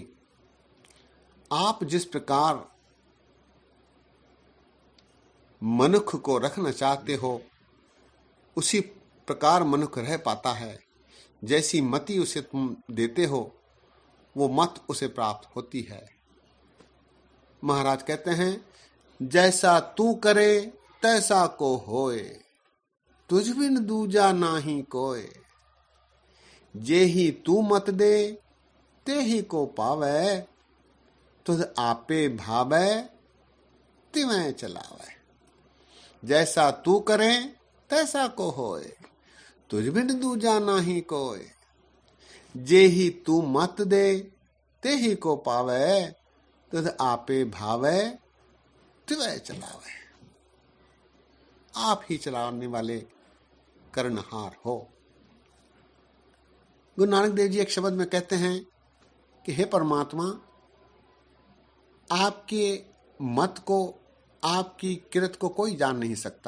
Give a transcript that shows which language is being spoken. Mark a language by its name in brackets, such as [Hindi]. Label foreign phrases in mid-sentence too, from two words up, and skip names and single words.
[Hindi] आप जिस प्रकार मनुष्य को रखना चाहते हो उसी प्रकार मनुष्य रह पाता है। जैसी मति उसे तुम देते हो वो मत उसे प्राप्त होती है। महाराज कहते हैं, [Punjabi] ਜੈਸਾ ਤੂ ਕਰੇ ਤੈਸਾ ਕੋ ਹੋਇ, ਤੁਝ ਬਿਨ ਦੂਜਾ ਨਾਹੀ ਕੋਇ। ਜੇਹੀ ਤੂ ਮਤਿ ਦੇ ਤੇਹੀ ਕੋ ਪਾਵੈ, ਤੁਝ ਆਪੇ ਭਾਵੈ ਤਿਵੈਂ ਚਲਾਵੈ। ਜੈਸਾ ਤੂ ਕਰੇ ਤੈਸਾ ਕੋ ਹੋਇ, ਤੁਝ ਬਿਨ ਦੂਜਾ ਨਾਹੀ ਕੋਇ। ਜੇਹੀ ਤੂ ਮਤਿ ਦੇ ਤੇਹੀ ਕੋ ਪਾਵੈ, ਤੁਝ ਆਪੇ ਭਾਵੈ ਤਿਵੈਂ ਚਲਾਵੈ। [Hindi] आप ही चलाने वाले कर्णहार हो। गुरु नानक देव जी एक शब्द में कहते हैं कि हे परमात्मा, आपके मत को, आपकी किरत को कोई जान नहीं सकता।